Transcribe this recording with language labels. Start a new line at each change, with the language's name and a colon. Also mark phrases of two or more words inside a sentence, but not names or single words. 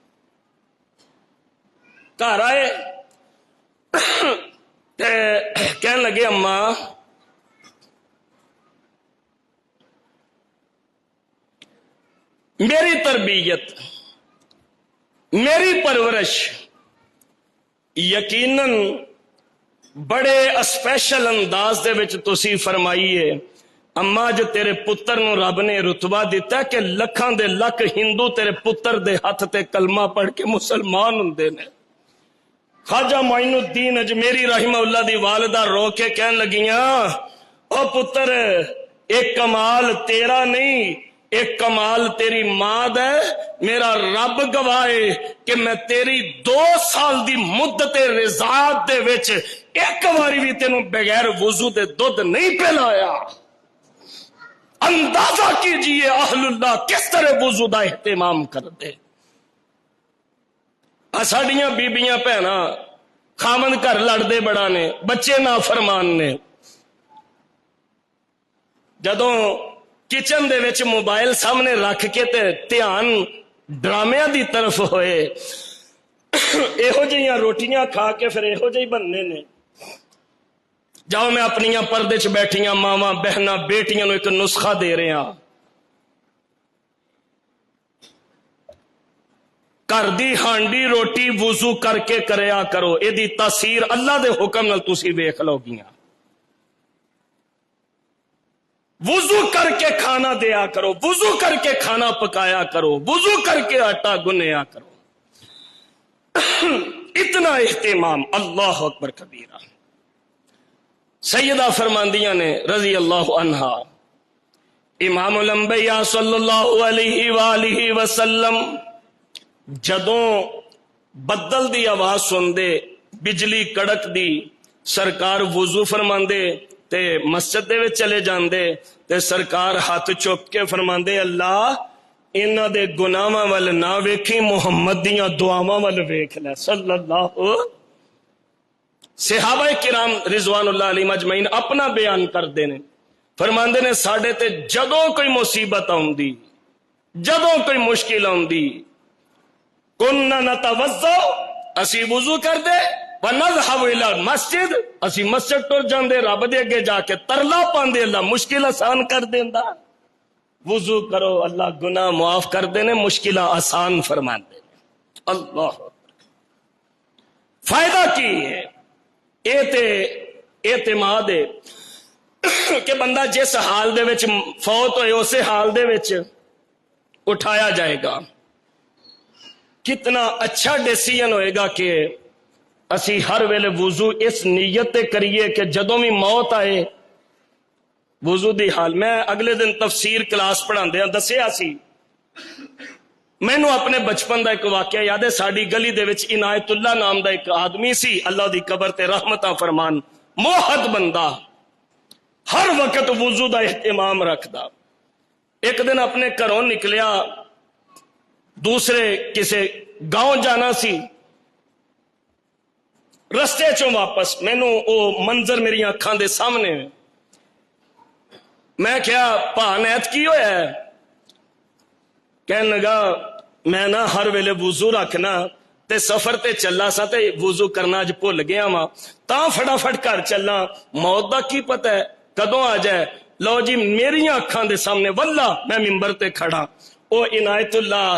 Urdu: گھر آئے کہنے لگے اماں میری تربیت میری پرورش
Punjabi: یقیناً بڑے اسپیشل انداز دے وچ تسی فرمائیے اما جو تیرے پتر نو رب نے رتبہ دیتا ہے کہ لکھاں دے لکھ ہندو تیرے پتر دے ہاتھ تے کلمہ پڑھ کے مسلمان ہوندے نے خواجہ معین الدین اجمیری
Arabic: رحمہ اللہ
Punjabi: دی والدہ رو کے کہن لگیاں او پتر ایک کمال تیرا نہیں ایک کمال تیری ماں دا میرا رب گواہے کہ میں تیری 2 سال دی مدت رضاعت دے وچ ایک واری بھی تینوں بغیر وضو دے دودھ نہیں پلایا اندازہ کیجئے اہل اللہ کس طرح وضو دا اہتمام کر دے ساڈیاں بیبیاں بھینا خامن گھر لڑدے بڑا نے بچے نافرمان نے جدوں کچن دے وچ موبائل سامنے رکھ کے تے دھیان ڈرامیاں دی طرف ہوئے ایہو جہیاں روٹیاں کھا کے پھر ایہو جہی بننے نے جاؤ میں اپنیاں پردے چ بیٹھیاں ماواں بہناں بیٹیاں نو ایک نسخہ دے رہے ہاں گھر دی ہانڈی روٹی وضو کر کے کریا کرو اے دی تاثیر اللہ دے حکم نال تسی ویکھ لو گیاں وضو کر کے کھانا دیا کرو وضو کر کے کھانا پکایا کرو وضو کر کے آٹا گنیا کرو اتنا اہتمام
Arabic: اللہ اکبر کبیرہ
Punjabi: سیدہ فرماندیاں نے
Arabic: رضی اللہ عنہا
Punjabi: امام الانبیاء
Arabic: صلی اللہ علیہ وآلہ وسلم
Punjabi: جدوں بدل دی آواز سندے بجلی کڑک دی سرکار وضو فرماندے تے مسجد دے وچ چلے جاندے تے سرکار ہاتھ چک کے فرماندے اللہ انہاں دے گناہاں ول نہ ویکھی محمد دیاں دعاواں ول ویکھ لے
Arabic: صلی اللہ۔
Punjabi: صحابہ کرام
Arabic: رضوان اللہ علیہم اجمعین
Punjabi: اپنا بیان کردے نے فرماندے نے ساڈے تے جدوں کوئی مصیبت آوندی جدوں کوئی مشکل آوندی
Arabic: کننا نتوضا
Punjabi: اسی وضو کر دے
Arabic: ونذهب الى المسجد
Punjabi: اسی مسجد ٹر جاندے رب دے اگے جا کے ترلا پاندے اللہ مشکل آسان کر دیندا وضو کرو اللہ گناہ معاف کر دینے مشکل آسان فرماندے اللہ فائدہ کی ہے اعتماد ہے کہ بندہ جس حال دے وچ فوت ہوئے اسے حال دے وچ اٹھایا جائے گا کتنا اچھا ڈیسیژن ہوئے گا کہ اسی ہر ویلے وضو اس نیت تے کریے کہ جدوں بھی موت آئے وضو دی حال میں اگلے دن تفسیر کلاس پڑھاندے دسیا سی مینوں اپنے بچپن دا ایک واقعہ یاد ہے ساڈی گلی دے وچ عنایت اللہ نام دا ایک آدمی سی اللہ دی قبر تے رحمتاں فرمان موحد بندہ ہر وقت وضو دا اہتمام رکھدا ایک دن اپنے گھروں نکلیا دوسرے کسے گاؤں جانا سی رستے چوں واپس مینوں او منظر میری اکھاں دے سامنے میں کیا پا نیت کی ہویا ہے کہنے لگا میں نہ ہر ویلے وضو رکھنا تے سفر تے چلا سا تے وضو کرنا اج بھول گیا ماں تاں فٹافٹ گھر چلنا موت دا کی پتہ ہے کدوں آ جائے لو جی میری اکھاں دے سامنے واللہ میں ممبر تے کھڑا او عنایت اللہ